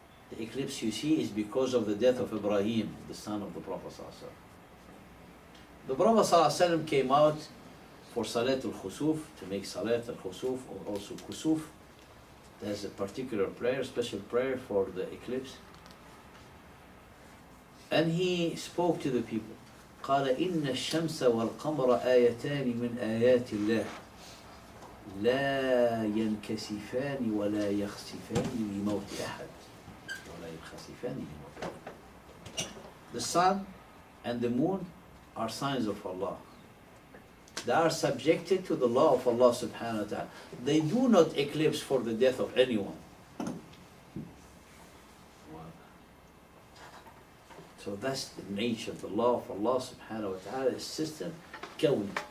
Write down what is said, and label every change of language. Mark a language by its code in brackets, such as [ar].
[en] The eclipse you see is because of the death of Ibrahim, the son of the Prophet sallallahu alaihi wasallam. The Prophet sallallahu alaihi wasallam came out for Salat al-Khusuf, to make Salat al-Khusuf or also Kusuf. There's a particular prayer, special prayer for the eclipse. And he spoke to the people. [ar] قال إن الشمس والقمر آيتان من آيات الله لا ينكسفان ولا يخسفان لموت أحد ولا ينخسفان لموت أحد. [en] The sun and the moon are signs of Allah. They are subjected to the law of Allah subhanahu wa ta'ala. They do not eclipse for the death of anyone. So that's the nature, the law of Allah subhanahu wa ta'ala, is system, kawn.